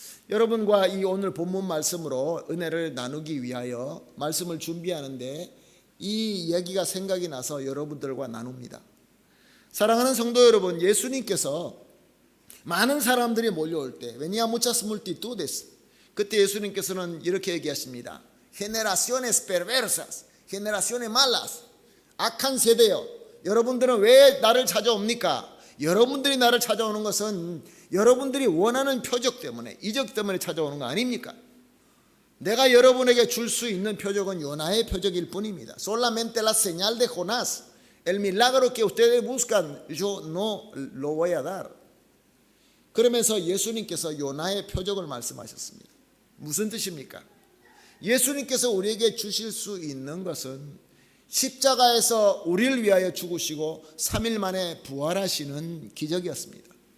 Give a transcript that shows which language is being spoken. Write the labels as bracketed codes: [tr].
[ko] 여러분과 이 오늘 본문 말씀으로 은혜를 나누기 위하여 말씀을 준비하는데 이 얘기가 생각이 나서 여러분들과 나눕니다. 사랑하는 성도 여러분, 예수님께서 많은 사람들이 몰려올 때 [es] venían muchas multitudes, [ko] 그때 예수님께서는 이렇게 얘기하십니다. [es] generaciones perversas, generaciones malas. [ko] 악한 세대요. 여러분들은 왜 나를 찾아옵니까? 여러분들이 나를 찾아오는 것은 여러분들이 원하는 표적 때문에, 이적 때문에 찾아오는 거 아닙니까? 내가 여러분에게 줄 수 있는 표적은 요나의 표적일 뿐입니다. [es] Solamente la señal de Jonás. El milagro que ustedes buscan, yo no lo voy a dar. [ko] 그러면서 예수님께서 요나의 표적을 말씀하셨습니다. 무슨 뜻입니까? 예수님께서 우리에게 주실 수 있는 것은 십자가에서 우리를 위하여 죽으시고 3일 만에 부활하시는 기적이었습니다.